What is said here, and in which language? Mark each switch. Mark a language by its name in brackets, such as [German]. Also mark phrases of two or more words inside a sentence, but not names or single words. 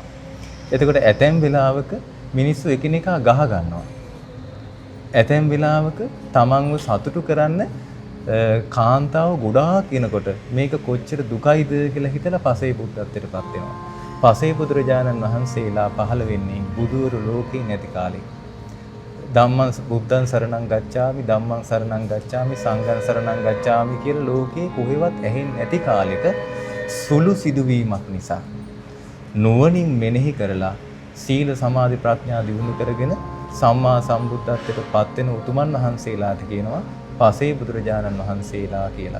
[Sinhala] එතකොට ඇතැම් වෙලාවක මිනිස්සු එකිනෙකා ගහ ගන්නවා. ඇතැම් වෙලාවක තමන්ව සතුටු කරන්න කාන්තාව ගොඩාක් එනකොට මේක කොච්චර දුකයිද කියලා හිතලා පසේබුද්ධත්වයටපත් වෙනවා. පසේබුදුරජාණන් වහන්සේලා පහළ වෙන්නේ බුදුවරු ලෝකේ නැති කාලේ. [Pali] ධම්මං බුද්ධං සරණං ගච්ඡාමි ධම්මං සරණං ගච්ඡාමි සංඝං සරණං ගච්ඡාමි [Sinhala] කියලා ලෝකේ කොහෙවත් ඇහෙන්නේ නැති කාලෙක සුළු සිදුවීමක් නිසා නුවණින් මෙනෙහි කරලා සීල සමාධි ප්‍රඥා දියුණු කරගෙන සම්මා සම්බුද්ධත්වයට පත් වෙන උතුමන් වහන්සේලාට කියනවා පසේබුදුරජාණන් වහන්සේලා කියලා.